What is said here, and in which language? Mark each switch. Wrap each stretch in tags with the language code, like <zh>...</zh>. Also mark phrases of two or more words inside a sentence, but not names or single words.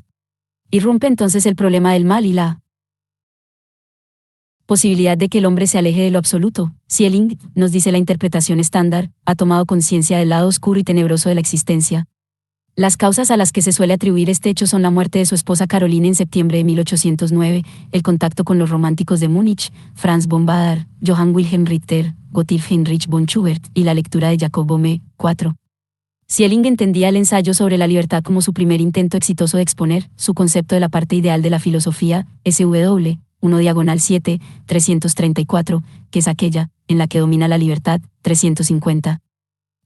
<es>Irrumpe entonces el problema del mal y la posibilidad de que el hombre se aleje de lo absoluto. Schelling, nos dice la interpretación estándar, ha tomado conciencia del lado oscuro y tenebroso de la existencia. Las causas a las que se suele atribuir este hecho son la muerte de su esposa Caroline en septiembre de 1809, el contacto con los románticos de Múnich, Franz von Baader, Johann Wilhelm Richter, Gottlieb Heinrich von Schubert, y la lectura de Jacob Boehme, 4. Schelling entendía el ensayo sobre la libertad como su primer intento exitoso de exponer su concepto de la parte ideal de la filosofía, SW, 1/7, 334, que es aquella, en la que domina la libertad, 350.</es>